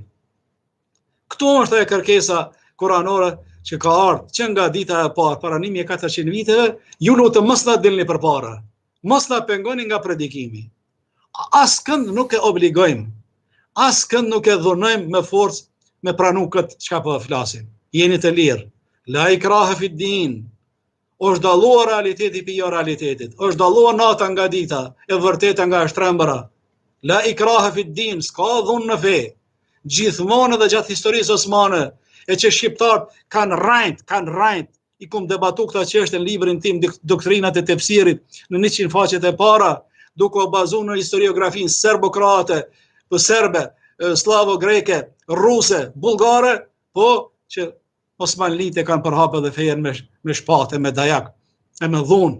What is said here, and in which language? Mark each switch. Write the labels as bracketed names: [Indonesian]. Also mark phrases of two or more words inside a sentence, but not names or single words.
[Albanian] Këtu është e kërkesa kuranore që ka ardhur që nga dita e parë, para 1400 viteve, ju lutem mos na dilni përpara. Mos na pengoni nga predikimi. Askënd nuk e obligojmë. Askënd nuk e dhunojmë me forcë me pranu këtë çka po flasim. Jeni të lirë. [Arabic] لا إكراه في الدين. [Albanian] Është dalluar realiteti pi jo realitetit. Është dalluar nata nga dita, e vërteta nga e shtrembëra. [Arabic] لا إكراه في الدين, [Albanian] s'ka dhunë në fe. Gjithmonë edhe gjatë historisë osmane, e që shqiptarët kanë rajnt, i kum debatu këta çështje në librin tim Doktrinat e tefsirit në 100 faqet e para, duke u bazuar në historiografinë serbo-kroate, serbe, slavo-greke, ruse, bullgare, po që Osmanlitë kanë përhapur edhe fejen me shpatë, me dajak, e me dhunë.